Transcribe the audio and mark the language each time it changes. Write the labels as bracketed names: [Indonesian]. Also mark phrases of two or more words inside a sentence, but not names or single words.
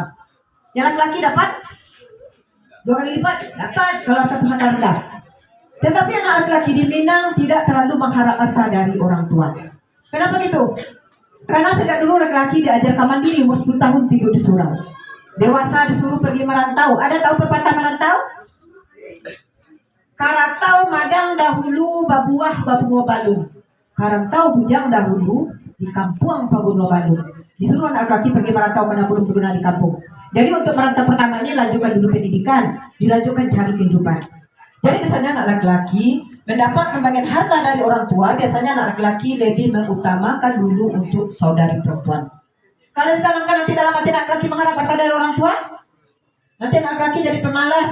[Indonesian] Yang laki-laki dapat 2 kali lipat, dapat kalau harta pusaka rendah. Tetapi anak laki-laki di Minang tidak terlalu mengharap harta dari orang tua. Kenapa gitu? Karena sejak dulu laki-laki diajarkan mandiri, umur 10 tahun tidur di surau. Dewasa disuruh pergi merantau. Ada tahu pepatah merantau? [Minangkabau] Karantau madang dahulu babuah babu balun. Karantau bujang dahulu di kampung Paguno Balun. [Indonesian] Disuruh anak laki pergi merantau karena belum berguna di kampung. Jadi untuk merantau pertama ini lanjutkan dulu pendidikan, dilanjutkan cari kehidupan. Jadi misalnya anak laki-laki mendapat pembagian harta dari orang tua, biasanya anak laki-laki lebih mengutamakan dulu untuk saudari perempuan. Kalau ditanamkan nanti dalam hati anak laki mengharap harta dari orang tua, nanti anak laki jadi pemalas.